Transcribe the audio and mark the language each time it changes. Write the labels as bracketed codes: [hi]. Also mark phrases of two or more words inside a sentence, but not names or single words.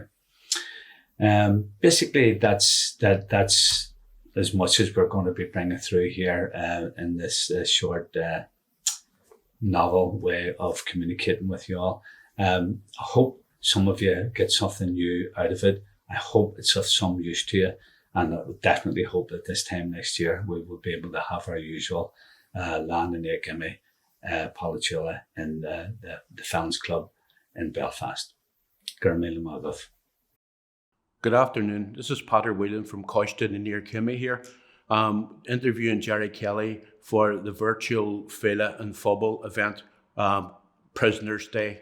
[en] Basically, that's as much as we're going to be bringing through here in this short novel way of communicating with you all. I hope some of you get something new out of it. I hope it's of some use to you, and I would definitely hope that this time next year we will be able to have our usual Lá nIarchimí poblachtacha in the Féile Club in Belfast. Good afternoon. This is Padraig William from Coiste and nIarchimí here, interviewing Gerry Kelly for the virtual Féile and Phobail event, Prisoners Day.